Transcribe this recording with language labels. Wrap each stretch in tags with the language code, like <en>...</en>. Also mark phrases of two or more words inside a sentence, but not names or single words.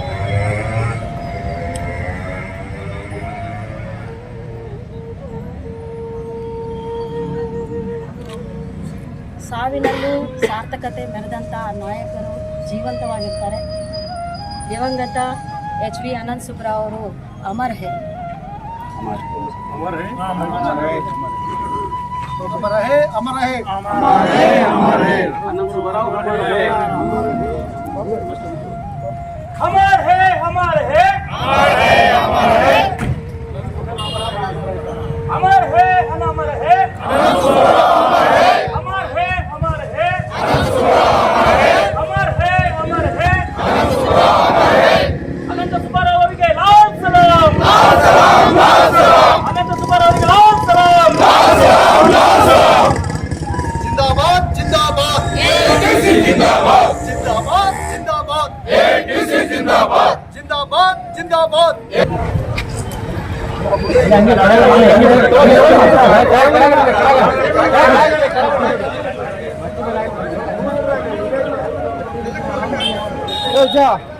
<kn>ಸಾವಿನಲ್ಲೂ ಸಾರ್ಥಕತೆ ಮೆರೆದಂಥ ನಾಯಕರು ಜೀವಂತವಾಗಿರ್ತಾರೆ. ದಿವಂಗತ HV ಅನಂತ್ ಸುಬ್ಬರಾವ್ ಅವರು</kn> <hi>अमर है. अमर है, अमर है, अमर है, अमर है, अमर है, अमर है. आनंद सुब्बाराव अमर है, अमर है, अमर है, अमर है, अमर है, अमर है, अमर है, आनंद सुब्बाराव अमर है, अमर है, अमर है, आनंद सुब्बाराव अमर है, अमर है, अमर है, आनंद सुब्बाराव अमर है. अनंत सुब्बाराव ಅವರಿಗೆ लाल सलाम, लाल सलाम, लाल सलाम. अनंत सुब्बाराव ಅವರಿಗೆ लाल सलाम, लाल सलाम, लाल सलाम. जिंदाबाद जिंदाबाद AITC जिंदाबाद, जिंदाबाद जिंदाबाद AITC जिंदाबाद. जिंदाबाद जिंदाबाद जा</hi>